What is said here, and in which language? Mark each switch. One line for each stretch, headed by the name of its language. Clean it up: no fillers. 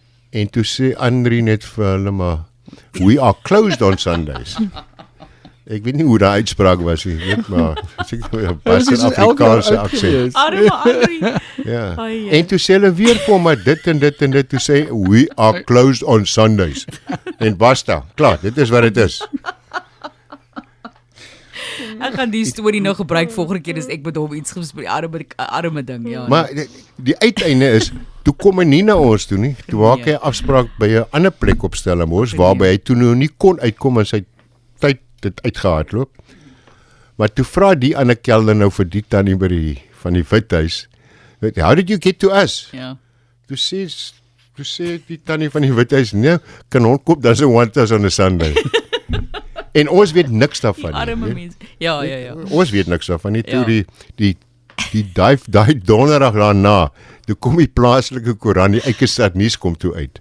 Afrikaans: En toe sê Henry net vir hulle, maar
English: we are closed on Sundays.
Afrikaans: Ek weet nie hoe daai uitspraak was nie, weet maar seker 'n baie Afrikaanse aksent. Arme Henry. Ja. En toe sê hulle weer vir hom maar dit en dit en dit, toe sê
English: we are closed on Sundays.
Afrikaans: En basta, klaar, dit is wat dit is. Ek gaan die storie nou gebruik volgende keer as ek met hom iets gespreek, arme ding, ja. Maar die uiteinde is, toe kom hy nie na ons toe nie, toe maak hy 'n afspraak by 'n ander plek op Stellenbosch, waarby hy toe nou nie kon uitkom en sy tyd dit uitgehardloop. Maar toe vra die ander kelder nou vir die tannie by van die Withuis,
English: how did you get to us?
Afrikaans: Ja. Toe sê die tannie van die Withuis, nee, Kanonkop
English: doesn't want us on a Sunday.
Afrikaans: En ons weet niks daarvan nie. Arme mense. Ja. Ons weet niks daarvan nie. Toe Ja. die donderdag daarna, toe kom die plaaslike koerant, die Eikestad Nuus kom toe uit.